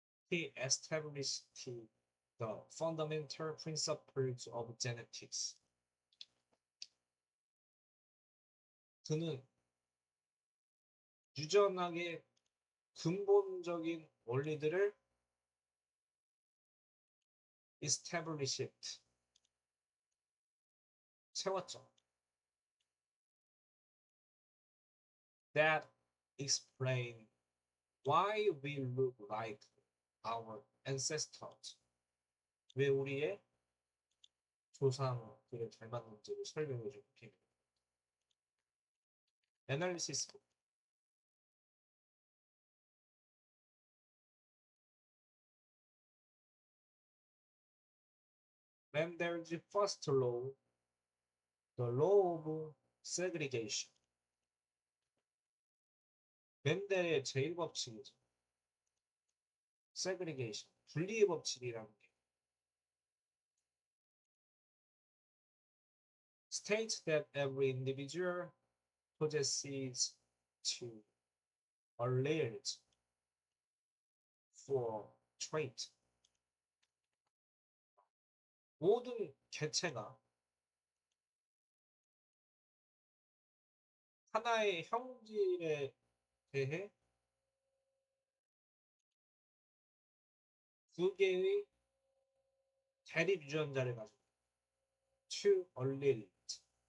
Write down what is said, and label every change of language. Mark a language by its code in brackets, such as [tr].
[en] He established the fundamental principles of genetics. [ko] 그는 유전학의 근본적인 원리들을 established 세웠죠. [en] That explain why we look like our ancestors. [ko] 왜 우리의 조상들을 닮았는지를 설명해주는 게임입니다. [en] Analysis. Mendel's first law, the law of segregation. [ko] 멘델의 제1법칙이죠. segregation, 분리의 법칙이라는 게. [en] States that every individual possesses two alleles for trait. [ko] 모든 개체가 하나의 형질에 대해 두 개의 대립 유전자를 가지고 [en] two alleles.